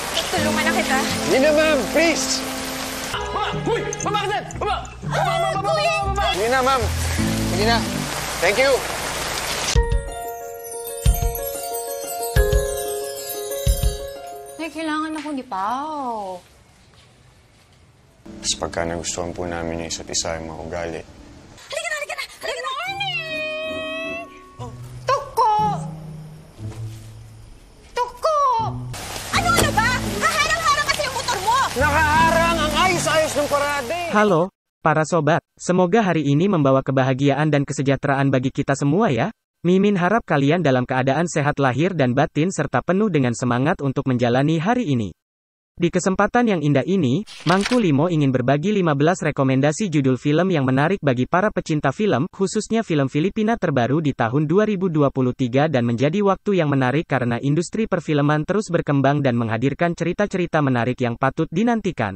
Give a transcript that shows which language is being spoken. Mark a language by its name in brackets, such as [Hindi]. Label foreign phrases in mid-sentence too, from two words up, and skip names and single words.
[Filipino] Tulungan na kita. Hindi na, ma'am. Please! Baba! Uy! Baba ka dyan! Baba! Baba! Hindi na, ma'am. Hindi na. [English] Thank you. [Filipino] Ay, kailangan ako ni Pao. Tapos pagka nagustuhan po namin yung isa't isa yung mga ugali. Halika na! Halika na! Halika na! Tuko! Tuko! Ano ba? Haharang-harang kasi yung motor mo! Nakaharang ang ayos-ayos ng parade! [Indonesian] Halo, para sobat. Semoga hari ini membawa kebahagiaan dan kesejahteraan bagi kita semua ya. Mimin harap kalian dalam keadaan sehat lahir dan batin serta penuh dengan semangat untuk menjalani hari ini. Di kesempatan yang indah ini, Mangku Limo ingin berbagi 15 rekomendasi judul film yang menarik bagi para pecinta film, khususnya film Filipina terbaru di tahun 2023 dan menjadi waktu yang menarik karena industri perfilman terus berkembang dan menghadirkan cerita-cerita menarik yang patut dinantikan.